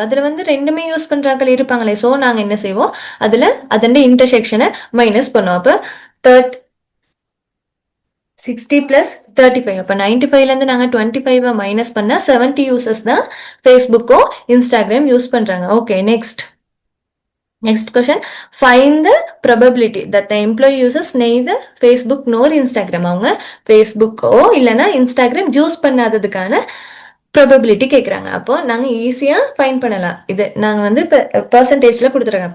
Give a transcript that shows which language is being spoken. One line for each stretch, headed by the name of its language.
Tamil: அதில் வந்து ரெண்டுமே யூஸ் பண்ணுறாங்க இருப்பாங்களே. ஸோ நாங்கள் என்ன செய்வோம், அதில் அதன் இன்டர்செக்ஷனை மைனஸ் பண்ணுவோம். அப்போ 60 + 35, அப்போ 95லேருந்து நாங்கள் 25 மைனஸ் பண்ணால் 70 யூசர்ஸ் தான் ஃபேஸ்புக்கோ இன்ஸ்டாகிராம் யூஸ் பண்ணுறாங்க.
English: Okay, Next question. Find the probability that the employee uses neither Facebook nor Instagram.
Tamil: அவங்க ஃபேஸ்புக்கோ இல்லைன்னா இன்ஸ்டாகிராம் யூஸ் பண்ணாததுக்கான ப்ராபபிலிட்டி கேட்குறாங்க. அப்போ நாங்கள் ஈஸியாக ஃபைன் பண்ணலாம். இது நாங்கள் வந்து இப்போ பர்சன்டேஜில் கொடுத்துருக்காங்க.